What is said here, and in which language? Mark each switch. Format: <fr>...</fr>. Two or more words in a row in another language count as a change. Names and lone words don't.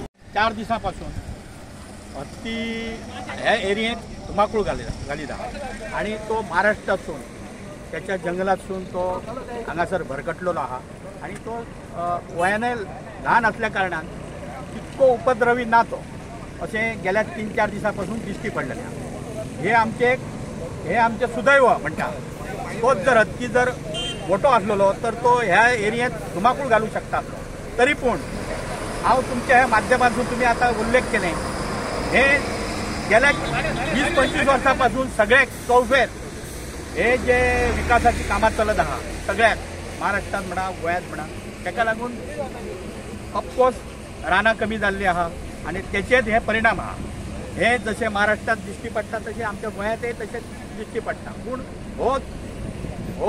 <kok>4 दिसां पासून हत्ती ह्या एरियेत धुमाकूळ घालिता आणि तो महाराष्ट्रासून त्याच्या जंगलातसून तो हांगासर भरकटलेलो आहा आणि तो वयाने ल्हान असल्या कारणान तितको उपद्रवी ना तो अशें गेल्या 3-4 दिसांपासून दिश्टी पडलेलें आहा। हे आमचे सुदैव म्हणटा। तोच जर हत्ती जर मोठो आसलेलो तर तो ह्या एरियेत धुमाकूळ घालूंक शकता। तरी पूण हांव तुमच्या ह्या माध्यमातून तुम्ही आता उल्लेख केले हे गेल्या 20-25 वर्षापासून सगळे चौफेर हे जे विकासाची कामां चलत आहा सगळ्यात महाराष्ट्रात म्हणा गोंयांत म्हणा ताका लागून ऑफकोर्स रानां कमी जाल्ली आहा आणि त्याचेच हे परिणाम आहा हे जसे महाराष्ट्रात दिश्टी पडटा तसे आमच्या गोंयांतय तशेंच दिश्टी पडटा पूण हो</kok>